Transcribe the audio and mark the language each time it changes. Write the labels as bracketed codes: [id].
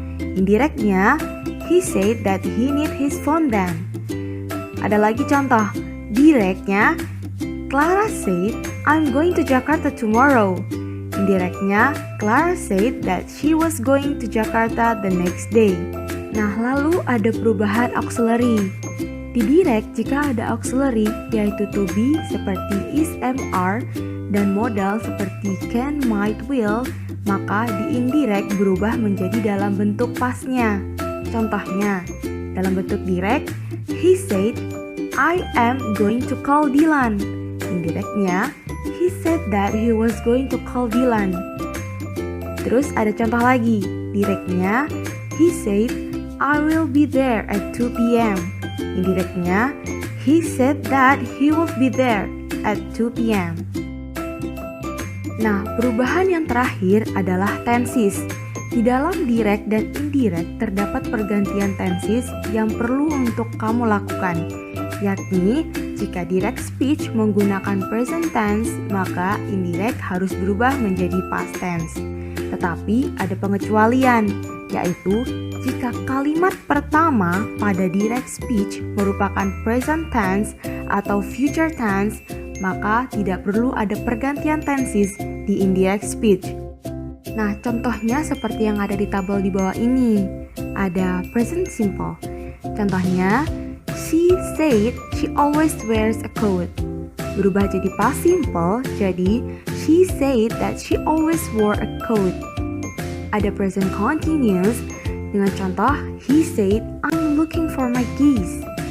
[en] Indirectnya, he said that he need his phone then. [id] Ada lagi contoh, directnya, [en] Clara said, I'm going to Jakarta tomorrow. Indirectnya, Clara said that she was going to Jakarta the next day. [id] Nah, lalu ada perubahan auxiliary. Di direct, jika ada auxiliary, yaitu to be seperti is, am, are, dan modal seperti can, might, will, maka di indirect berubah menjadi dalam bentuk pasnya. Contohnya, dalam bentuk direct, [en] he said, I am going to call Dylan. Indirectnya, he said that he was going to call Dylan. [id] Terus ada contoh lagi, directnya, [en] he said, I will be there at 2 p.m. Indirectnya, he said that he will be there at 2 p.m. [id] Nah, perubahan yang terakhir adalah tenses. Di dalam direct dan indirect terdapat pergantian tenses yang perlu untuk kamu lakukan, yakni jika direct speech menggunakan present tense, maka indirect harus berubah menjadi past tense. Tetapi ada pengecualian, yaitu jika kalimat pertama pada direct speech merupakan present tense atau future tense, maka tidak perlu ada pergantian tenses di indirect speech. Nah, contohnya seperti yang ada di tabel di bawah ini. Ada present simple. [en] Contohnya, she said she always wears a coat. [id] Berubah jadi past simple, jadi [en] she said that she always wore a coat. [id] Ada present continuous dengan contoh, [en] he said I'm looking for my keys.